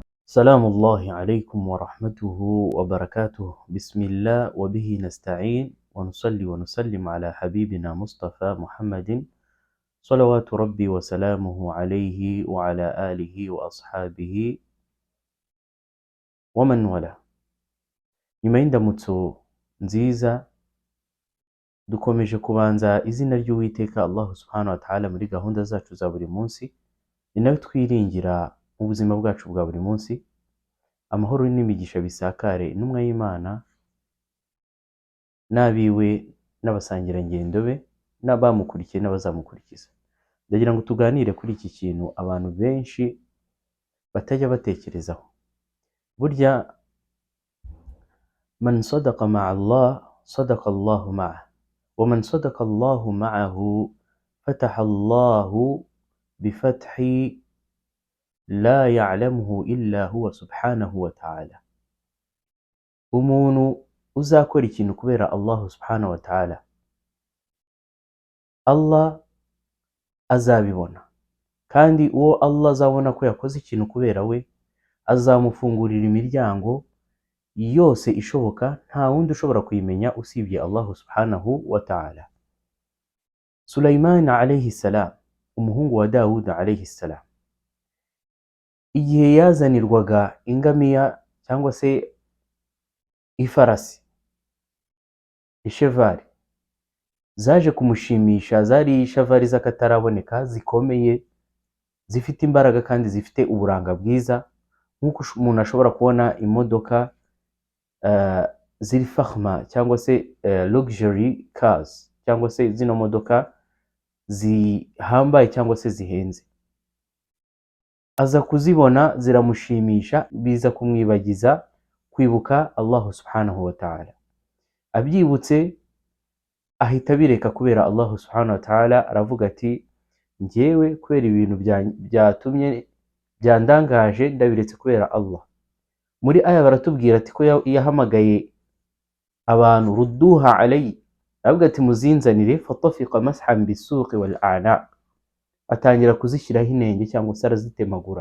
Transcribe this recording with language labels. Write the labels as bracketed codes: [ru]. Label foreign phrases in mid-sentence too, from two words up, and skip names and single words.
[ar] سلام الله عليكم ورحمته وبركاته. بسم الله وبه نستعين ونصلي ونسلم على حبيبنا مصطفى محمد صلوات ربي وسلامه عليه وعلى آله وأصحابه ومن والاه. [rw] nyuma y'indamutso nziza dukomeje kubanza izina ry'Uwiteka Allah [ar] سبحانه وتعالى [rw] muri gahunda zacu za buri munsi, ni nawe twiringira mu buzima bwacu bwa buri munsi. Amahoro n'imigisha bisakare intumwa y'Imana n'abiwe n'abasangirangendo be n'abamukurikiye n'abazamukurikiza. Ndagira ngo tuganire kuri iki kintu abantu benshi batajya batekerezaho. [ar] Burya من صدق مع الله صدق الله معه، ومن صدق الله معه فتح الله بفتح لا يعلمه إلا هو سبحانه وتعالى. [rw] Umuntu uzakora ikintu kubera Allah [ar] سبحانه وتعالى, [rw] Allah azabibona, kandi uwo Allah azabona ko yakoze ikintu kubera we azamufungurira imiryango yose ishoboka, nta wundi ushobora kuyimenya usibye Allah [ar] سبحانه وتعالى. [rw] Sulaiman [ar] عليه السلام, [rw] umuhungu wa Dawud [ar] عليه السلام, [rw] igihe yazanirwaga ingamiya cyangwa se ifarasi, ishevari, zaje kumushimisha, zari ishavari z'akataraboneka, zikomeye, zifite imbaraga kandi zifite uburanga bwiza, nk'uko umuntu ashobora kubona imodoka ziri fakhma cyangwa se [en] luxury cars, [rw] cyangwa se zino modoka zihambaye cyangwa se zihenze. Aza kuzibona ziramushimisha, biza kumwibagiza kwibuka Allah [ar] سبحانه وتعالى. [rw] Abyibutse ahita bireka kubera Allah [ar] سبحانه وتعالى, [rw] aravuga ati njyewe kubera ibintu byatumye byandangaje ndabiretse kubera Allah. Muri aya baratubwira ati ko yahamagaye abantu [ar] ردوها علي, [rw] aravuga ati muzinzanire, [ar] فطفق مسحا بالسوق والأعناق, [rw] atangira kuzishyiraho inenge cyangwa se arazitemagura.